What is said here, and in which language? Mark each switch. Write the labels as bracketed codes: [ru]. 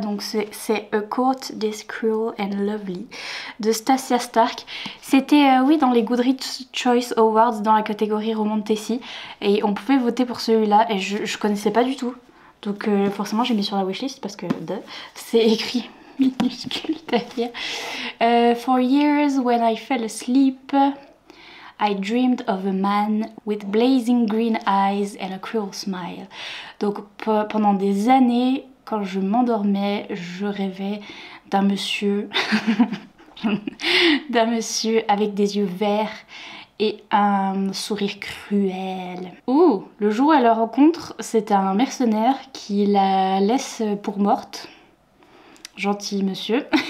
[fr] Donc c'est A Court This Cruel and Lovely de Stasia Stark. C'était oui dans les Goodreads Choice Awards dans la catégorie romantécie et on pouvait voter pour celui-là et je connaissais pas du tout. Donc forcément j'ai mis sur la wishlist parce que c'est écrit minuscule derrière. [en] For years when I fell asleep I dreamed of a man with blazing green eyes and a cruel smile. [fr] Donc pendant des années, quand je m'endormais, je rêvais d'un monsieur d'un monsieur avec des yeux verts et un sourire cruel. Ouh, le jour où elle le rencontre, c'est un mercenaire qui la laisse pour morte. Gentil monsieur.